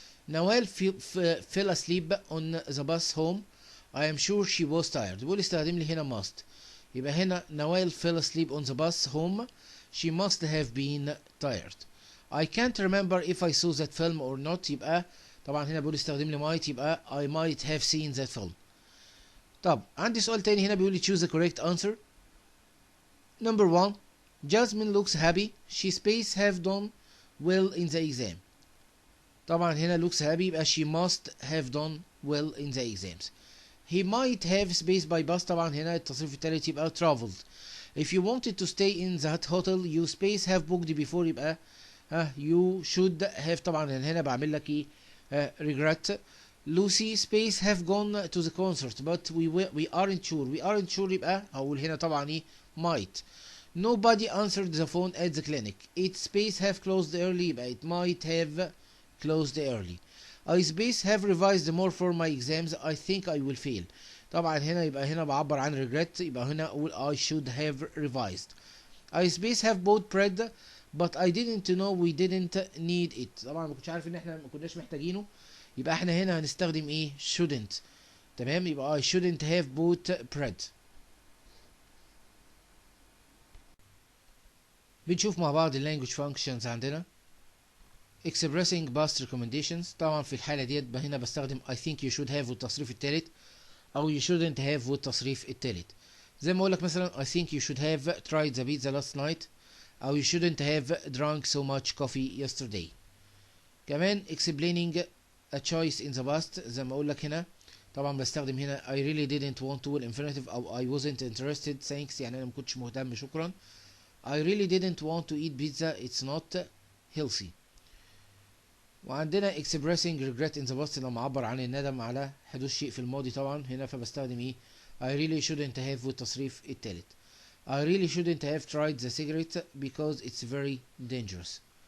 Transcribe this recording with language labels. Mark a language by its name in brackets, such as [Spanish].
[English] Nawal fell asleep on the bus home I am sure she was tired. [Arabic] بيقول استخدم لي هنا [English] must، يبقى هنا Nawal fell asleep on the bus home she must have been tired. I can't remember if I saw that film or not. [Arabic] يبقى طبعا هنا بيقول استخدم لي [English] might، يبقى I might have seen that film. [Arabic] طب عندي سؤال تاني هنا بيقول لي [English] choose the correct answer. Number 1 Jasmine looks happy she space have done well in the exam. [Arabic] طبعا هنا [English] looks happy يبقى she must have done well in the exams. He might have space by bus، [Arabic] طبعا هنا التصريف التالت يبقى [English] traveled. If you wanted to stay in that hotel you space have booked before، يبقى you should have. [Arabic] طبعا هنا بعمل لك ايه؟ regret. [English] Lucy space have gone to the concert but we aren't sure [Arabic] يبقى هقول هنا طبعا ايه؟ [English] might. Nobody answered the phone at the clinic. It space have closed early يبقى it might have closed early. I space have revised more for my exams. I think I will fail. [Arabic] طبعا هنا يبقى هنا بعبر عن regret، يبقى هنا اقول [English] I should have revised. I space have bought bread but I didn't know we didn't need it. [Arabic] طبعا ما كنتش عارف ان احنا ما كناش محتاجينه، يبقى احنا هنا هنستخدم ايه؟ shouldn't. تمام، يبقى [English] I shouldn't have bought bread. [Arabic] بنشوف مع بعض [English] language functions [Arabic] عندنا. [English] expressing past recommendations. [Arabic] طبعا في الحالة ديت هنا بستخدم [English] I think you should have [Arabic] والتصريف التالت، او [English] you shouldn't have [Arabic] والتصريف التالت. زي ما اقول لك مثلا [English] I think you should have tried the pizza last night، او you shouldn't have drank so much coffee yesterday. كمان explaining a choice in the past. [Arabic] زي ما اقول لك هنا طبعا بستخدم هنا [English] I really didn't want to [Arabic] والinfinitive، او [English] I wasn't interested thanks [Arabic] يعني انا ما كنتش مهتم شكرا. [English] I really didn't want to eat pizza it's not healthy. [Arabic] وعندنا [English] expressing regret in the past [Arabic] لما اعبر عن الندم على حدوث شيء في الماضي طبعا هنا فبستخدم ايه؟ [English] I really shouldn't have [Arabic] والتصريف التالت. [English] I really shouldn't have tried the cigarette because it's very dangerous.